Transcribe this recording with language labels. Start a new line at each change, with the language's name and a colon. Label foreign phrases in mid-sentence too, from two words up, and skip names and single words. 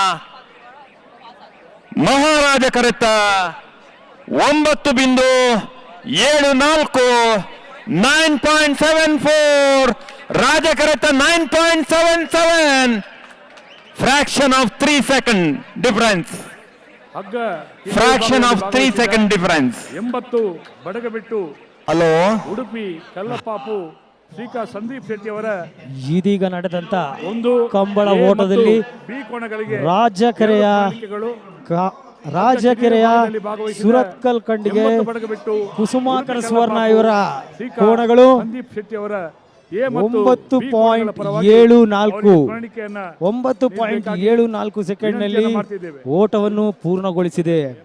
Tulu: ಮಹಾರಾಜ ಕರೆತ್ತ 9.74 9.74 ರಾಜ ಕರೆತ್ತ 9.77
English: fraction of 3 second difference. Fraction of 3 second difference.
Kannada: 80 ಬಡಗಬಿಟ್ಟು ಹಲೋ ಉಡುಪಿ ಕಲ್ಲಪಾಪು ಶ್ರೀಕಾ ಸಂದೀಪ್ ಶೆಟ್ಟಿ ಅವರ ಇದೀಗ ನಡೆದಂತ ಕಂಬಳ ಓಟದಲ್ಲಿ ರಾಜಕೆರೆಯ ಸುರತ್ಕಲ್ ಕಂಡಿಗೆ ಕುಸುಮಾಕರ ಸುವರ್ಣ ಇವರ ಕೋಣಗಳು 9.74 ಸೆಕೆಂಡ್ನಲ್ಲಿ ಓಟವನ್ನು ಪೂರ್ಣಗೊಳಿಸಿದೆ.